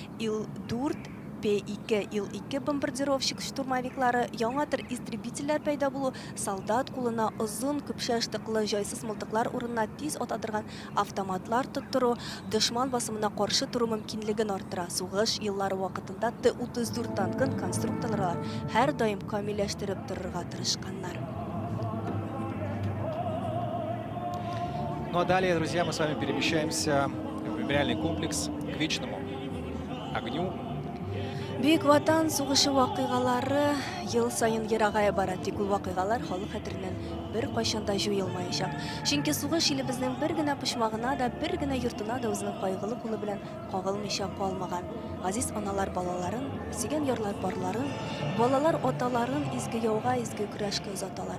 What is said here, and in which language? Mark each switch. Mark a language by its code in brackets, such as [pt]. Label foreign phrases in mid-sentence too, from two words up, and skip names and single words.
[tt] Ил-4 П-2, Ил-2 бомбардировщик штурмовиклары яңатыр истребительләр пәйда булу, солдат кулына озын күпшә штыклы җайсыз мылтыклар урынына тиз атадырган автоматлар тоттыру, дошман басымына каршы туру мөмкинлеген арттыра. Сугыш еллары вакытында Т-34 танкын конструкторлар һәр даим камилләштереп торырга тырышканнар. [ru] Ну а далее, друзья, мы с вами перемещаемся в мемориальный комплекс к вечному огню. [tt] Бүйік ватан сугышы вакыйгалары ел сайын ерагая бара. Тик ул вакыйгалар халык хәтереннән бер кайчан да җуелмаячак. Чөнки сугыш илебезнең бер генә пошмагына да, бер генә йортына да үзенең кайгылы кулы белән кагылмыйча калмаган. Газиз аналар балаларын, сөйгән ярлар барларын, балалар аталарын изге яуга, изге көрәшкә озаталар.